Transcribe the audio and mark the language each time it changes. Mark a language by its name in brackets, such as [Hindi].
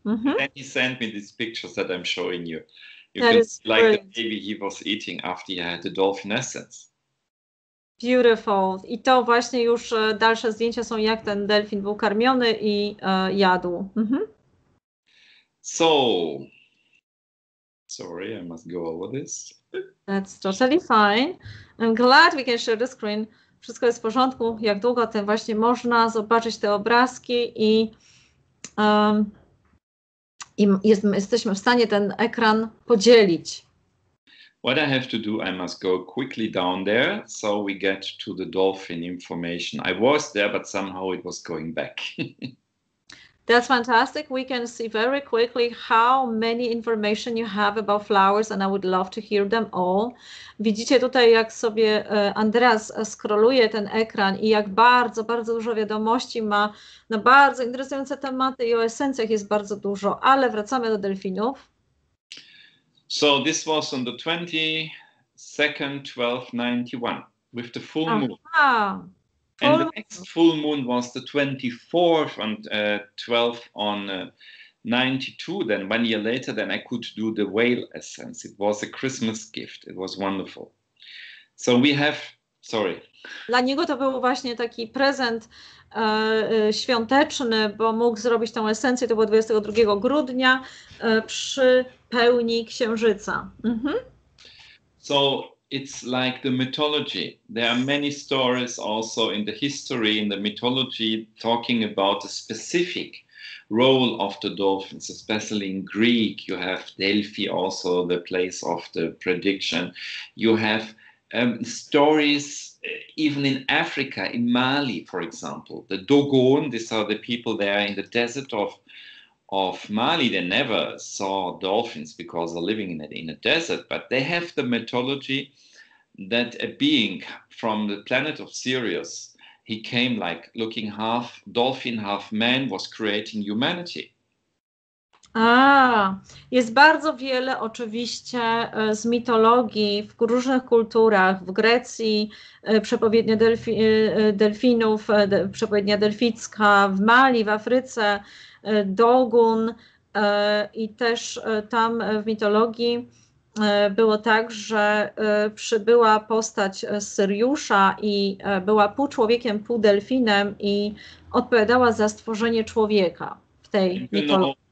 [English] And he sent me these pictures that I'm showing you. You can see like the baby he was eating after he had the dolphin essence. Beautiful. [Polish] I to właśnie już dalsze zdjęcia są, jak ten delfin był karmiony i jadł. [English] So, sorry, I must go over this. That's totally fine. I'm glad we can share the screen. [Polish] Wszystko jest w porządku. Jak długo tym właśnie można zobaczyć te obrazki i jesteśmy w stanie ten ekran podzielić. [English] What I have to do, I must go quickly down there so we get to the dolphin information. I was there, but somehow it was going back. That's fantastic. We can see very quickly how many information you have about flowers and I would love to hear them all. [Polish] Widzicie tutaj, jak sobie Andreas scrolluje ten ekran i jak bardzo, bardzo dużo wiadomości ma na bardzo interesujące tematy i o esencjach jest bardzo dużo, ale wracamy do delfinów. [English] So this was on the 22nd, 1291 with the full moon. And the next full moon was the 24th and 12th on 92. Then 1 year later, then I could do the whale essence. It was a Christmas gift. It was wonderful. So we have, sorry. [Polish] Dla niego to był właśnie taki prezent świąteczny, bo mógł zrobić tą esencję, to było 22 grudnia przy pełni księżyca. [English] So it's like the mythology. There are many stories also in the history, in the mythology, talking about a specific role of the dolphins, especially in Greek. You have Delphi, also the place of the prediction. You have stories even in Africa, in Mali, for example. The Dogon, these are the people there in the desert of Mali. They never saw dolphins because they're living in a desert, but they have the mythology that a being from the planet of Sirius, he came like looking half dolphin, half man, was creating humanity. [Polish] Jest bardzo wiele oczywiście z mitologii w różnych kulturach. W Grecji przepowiednia delfinów, przepowiednia delficka, w Mali, w Afryce Dogun i też tam w mitologii było tak, że przybyła postać Syriusza i była pół człowiekiem, pół delfinem i odpowiadała za stworzenie człowieka w tej mitologii.